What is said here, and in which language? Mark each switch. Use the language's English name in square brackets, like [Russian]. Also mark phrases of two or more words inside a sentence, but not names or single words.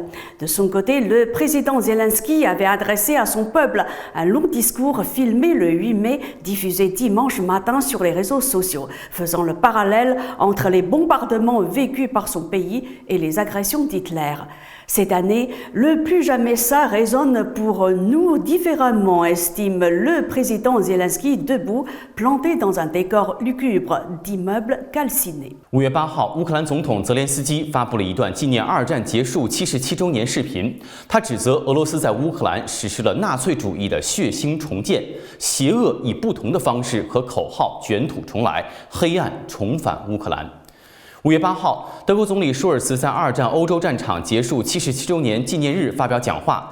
[French] De son côté, le président Zelensky avait adressé à son peuple un long discours filmé le 8 mai, diffusé dimanche matin sur les réseaux sociaux, faisant le parallèle entre les bombardements vécus par son pays et les agressions d'Hitler. Cette année, le plus jamais ça résonne pour nous différemment, estime le président Zelensky debout, planté dans un décor lugubre d'immeubles calcinés. [Chinese] 5 月8号，乌克兰总统泽连斯基发布了一段纪念二战结束77周年视频。他指责俄罗斯在乌克兰实施了纳粹主义的血腥重建，邪恶以不同的方式和口号卷土重来，黑暗重返乌克兰。5月8号，德国总理舒尔茨在二战欧洲战场结束77周年纪念日发表讲话。